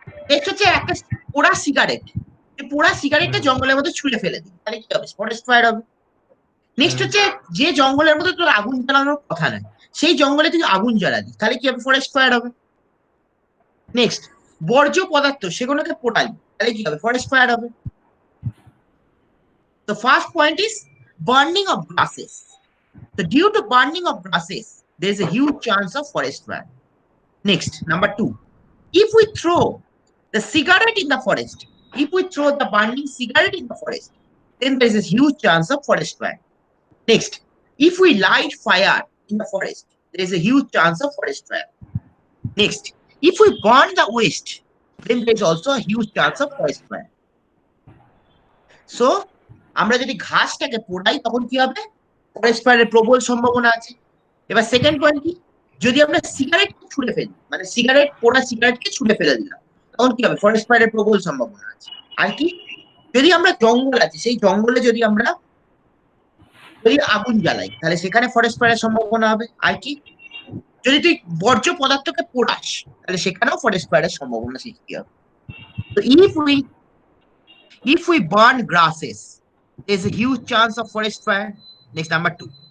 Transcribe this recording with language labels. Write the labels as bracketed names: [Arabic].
[Bangla] Next হচ্ছে একটা পোড়া সিগারেট, পোড়া সিগারেটটা জঙ্গলের মধ্যে ছুঁড়ে ফেলে দিবি, তাহলে কি হবে? ফরেস্ট ফায়ার হবে। নেক্সট হচ্ছে যে জঙ্গলের মধ্যে তোর আগুন জ্বালানোর কথা নয় সেই জঙ্গলে তুই আগুন জ্বালাবি, তাহলে কি হবে? ফরেস্ট ফায়ার হবে। নেক্সট, বর্জ্য পদার্থ সেগুলোকে পোড়াই, তাহলে কি হবে? ফরেস্ট ফায়ার হবে। [English] The first point is burning of grasses. So due to burning of grasses, there is a huge chance of forest fire. Next, number 2. If we throw the cigarette in the forest, if we throw the burning cigarette in the forest, then there is a huge chance of forest fire. Next, if we light fire in the forest, there is a huge chance of forest fire. Next, if we burn the waste, then there is also a huge chance of forest fire. [Bangla] So, আমরা যদি ঘাসটাকে পোড়াই তখন কি হবে? Forest ফায়ারের প্রবল সম্ভাবনা আছে। এবার সেকেন্ড পয়েন্ট কি? যদি আমরা সিগারেট ছুঁড়ে ফেলি, মানে সিগারেট পোড়া সিগারেটকে ছুঁড়ে ফেলে দিলাম, তখন কি হবে? ফরেস্ট ফায়ারের প্রবল সম্ভাবনা আছে। আর কি? যদি আমরা জঙ্গল আছে, সেই জঙ্গলে যদি আমরা আগুন জ্বালাই, তাহলে সেখানে ফরেস্ট ফায়ারের সম্ভাবনা হবে। আর কি? যদি তুই বর্জ্য পদার্থকে পোড়াস, তাহলে সেখানেও ফরেস্ট ফায়ারের সম্ভাবনা সৃষ্টি হবে। [English] তো if we burn grasses, there's a huge chance of forest fire. Next, number 2.